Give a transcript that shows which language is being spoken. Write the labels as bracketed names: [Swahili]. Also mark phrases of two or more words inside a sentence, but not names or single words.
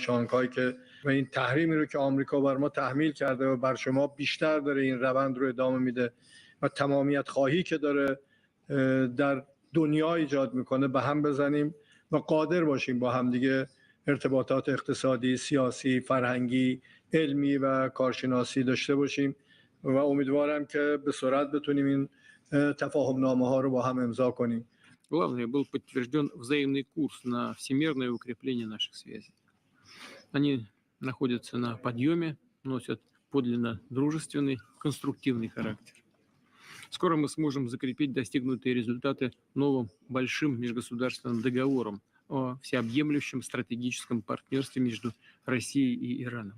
[Persian] شانگهای که و این تحریمی رو که آمریکا بر ما تحمیل کرده و بر شما بیشتر داره این روند رو ادامه میده و تمامیت خواهی که داره در دنیا ایجاد میکنه به هم بزنیم و قادر باشیم با همدیگه ارتباطات اقتصادی، سیاسی، فرهنگی، علمی و کارشناسی داشته باشیم و امیدوارم که به سرعت بتونیم این تفاهم نامه ها رو با هم امضا کنیم. [Russian] Главное, был подтвержден взаимный курс на всемирное укрепление наших связей. Они находятся на подъеме, носят подлинно дружественный, конструктивный характер. Скоро мы сможем закрепить достигнутые результаты новым большим межгосударственным договором о всеобъемлющем стратегическом партнерстве между Россией и Ираном.